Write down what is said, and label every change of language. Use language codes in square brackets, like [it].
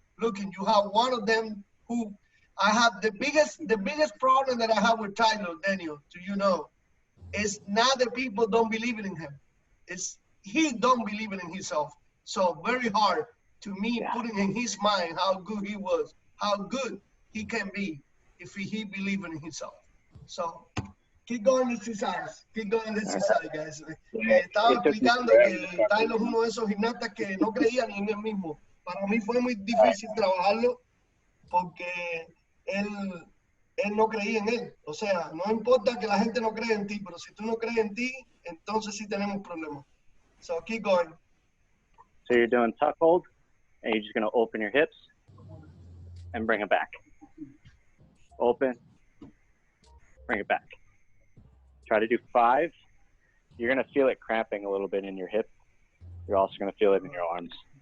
[en] Look, and you have one of them who I have the biggest problem that I have with Tyler, Daniel, is not that people don't believe in him. It's he don't believe in himself. So very hard to me putting in his mind how good he was, how good he can be if he believe in himself. So keep going this exercise. Keep going this exercise, guys. [es] Estaba explicando que Tyler es uno de esos gimnastas que no creía ni en él mismo. Para mí fue muy difícil trabajarlo porque él no creía en él. O sea, no importa que la gente no cree en ti, pero si tú no crees en ti, entonces sí tenemos problemas. [en] So keep going. So you're doing tuck hold, and you're just going to open your hips and bring it back. Open, bring it back. Try to do 5. You're going to feel it cramping a little bit in your hip. You're also going to feel it in your arms.